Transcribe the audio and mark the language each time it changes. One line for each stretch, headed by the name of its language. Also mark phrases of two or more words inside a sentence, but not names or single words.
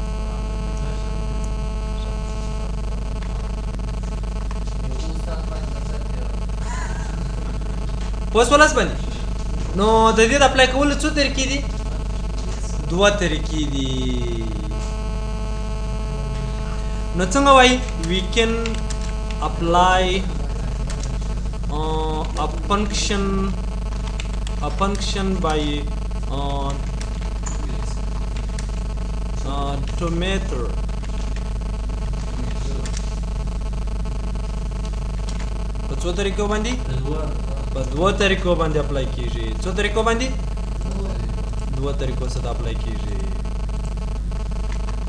Pashto: اوس ولاس باندې نو د دې د اپلای کولو څو طریقې دي؟ دوه طریقې دي. نو څنګه وای؟
English: we can apply a function by two method.
Pashto: په څو طریقو باندې؟ په دوه طریقو باندې اپلای کیږي. څو طریقو باندې؟ دوه طریقو سره اپلای کیږي.